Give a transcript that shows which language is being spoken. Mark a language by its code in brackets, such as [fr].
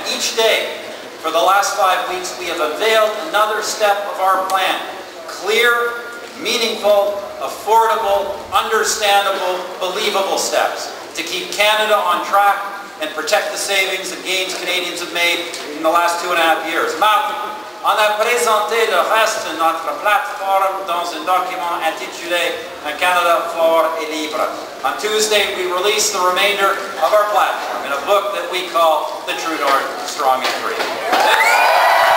[en] Each day, for the last 5 weeks, we have unveiled another step of our plan. Clear, meaningful, affordable, understandable, believable steps to keep Canada on track and protect the savings and gains Canadians have made in the last 2.5 years. [fr] On a présenté le reste de notre plateforme dans un document intitulé Un Canada fort et libre. [en] On Tuesday, we released the remainder of our platform in a book that we call The True North, Strong and Free.